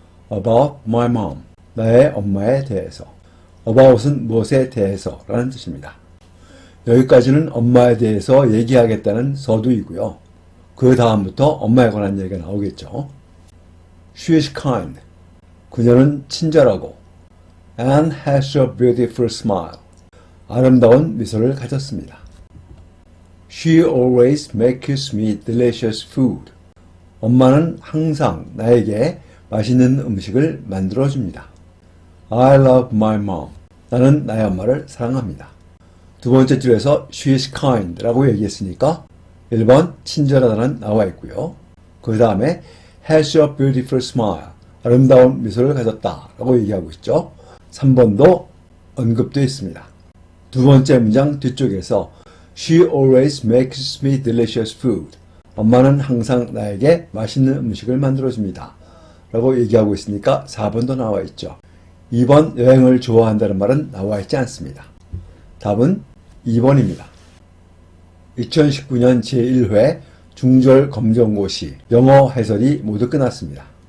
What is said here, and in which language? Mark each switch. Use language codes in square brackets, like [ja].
[en] About my mom. [ko] 나의 엄마에 대해서. About은 무엇에 대해서 라는 뜻입니다. 여기까지는 엄마에 대해서 얘기하겠다는 서두이고요. 그 다음부터 엄마에 관한 얘기가 나오겠죠. [en] She is kind. [ko] 그녀는 친절하고. [en] And has a beautiful smile. [ko] 아름다운 미소를 가졌습니다. [en] She always makes me delicious food. [ko] 엄마는 항상 나에게 맛있는 음식을 만들어줍니다. [en] I love my mom. [ko] 나는 나의 엄마를 사랑합니다. 두 번째 줄에서 [en] she is kind [ko] 라고 얘기했으니까 1번 친절하다는 나와 있고요. 그 다음에 [en] has a beautiful smile [ko] 아름다운 미소를 가졌다 라고 얘기하고 있죠. 3번도 언급되어 있습니다. 두 번째 문장 뒤쪽에서 [en] She always makes me delicious food. [ko] 엄마는 항상 나에게 맛있는 음식을 만들어줍니다. 라고 얘기하고 있으니까 4번도 나와 있죠. 2번 여행을 좋아한다는 말은 나와 있지 않습니다. 답은 2번입니다. 2019년 제1회 중졸 검정고시 영어 해설이 모두 끝났습니다.